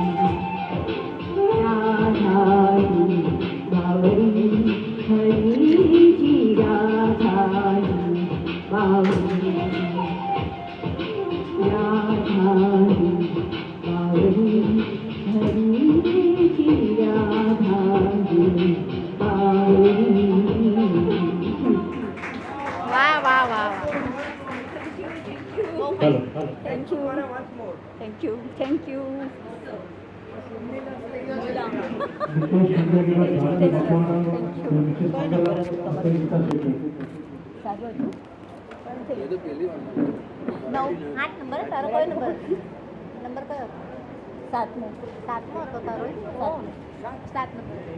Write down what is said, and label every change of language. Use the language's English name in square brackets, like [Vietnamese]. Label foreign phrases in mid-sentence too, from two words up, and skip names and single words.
[Marathi] राधा ही बावरी हरीची राधा ही बावरी राधा ही बावरी हरीची राधा ही बावरी [English] thank you thank you thank you [Gujarati] આઠ નંબર તારો કયો નંબર કયો સાતમો હતો તારો સાત નંબર